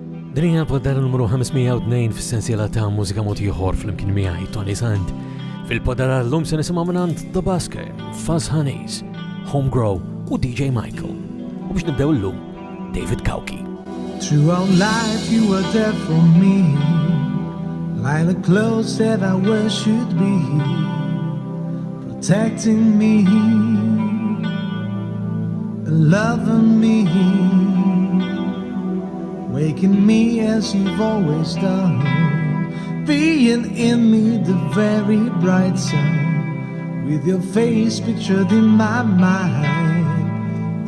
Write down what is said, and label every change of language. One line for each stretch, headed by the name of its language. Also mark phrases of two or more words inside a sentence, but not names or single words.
Maltese: Din hija l-poddar numru 502 fis-sensiela ta' mużika mod ieħor fl-imkien miegħi Toni Sant. Fil-poddar llum se nisimgħu mingħand The Busker, Fuzz Honeys, Homegrow u DJ Michael. U biex nibdew illum, David Kauki.
English: Throughout life you were there for me, like the clothes that I wear should be, protecting me, loving me, waking me as you've always done, being in me the very bright sun, with your face pictured in my mind.